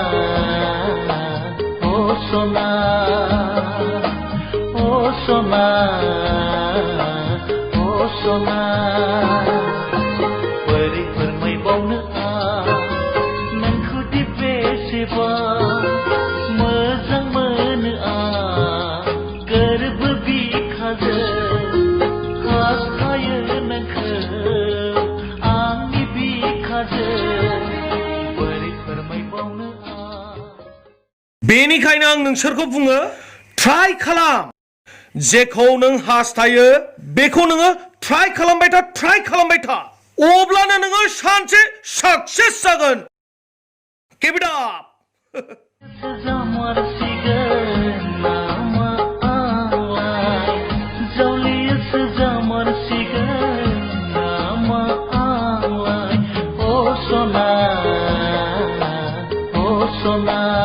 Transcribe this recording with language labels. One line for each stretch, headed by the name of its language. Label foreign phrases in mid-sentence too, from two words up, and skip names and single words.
Bodo: अ सना अ सना अ सना बोरै फोरमायबावनो नोंखौदि बेसेबां मोजां मोनो गोरबो बिखाजों हास्थायो नोंखौ आंनि बिखाजों बोरै फोरमायबावनो बेनिखायनो आं नोंसोरखौ बुङो ट्राइ खालाम जेखौ नों हास्थायो बेखौ नोङो ट्राइ खालामबाय था अब्लानो नोङो सानसे साक्सेस जागोन
English: Keep it up
Bodo: जामारसिगोन नामा आंलाय जौलियासो जामारसिगोन नामा आंलाय अ सना अ सना